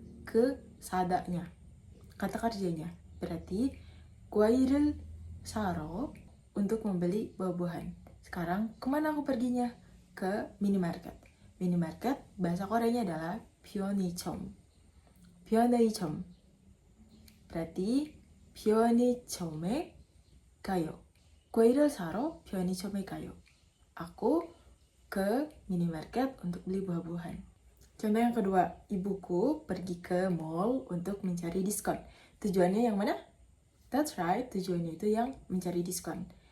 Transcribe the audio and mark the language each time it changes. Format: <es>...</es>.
<id>Ke sadanya. Kata kerjanya. Berarti</id> <ko>kwail을 사러</ko> <id>untuk membeli buah-buahan. Sekarang kemana aku perginya? Ke minimarket. Minimarket bahasa Koreanya adalah 편의점.</id> <ko>편의점. Berarti 편의점에 가요. 과일을 사러 편의점에 가요.</ko> <id>Aku ke minimarket untuk beli buah-buahan. Contoh yang kedua, ibuku pergi ke mall untuk mencari diskon. Tujuannya yang mana?</id> <en>That's right,</en> <id>tujuannya itu yang mencari diskon.</id>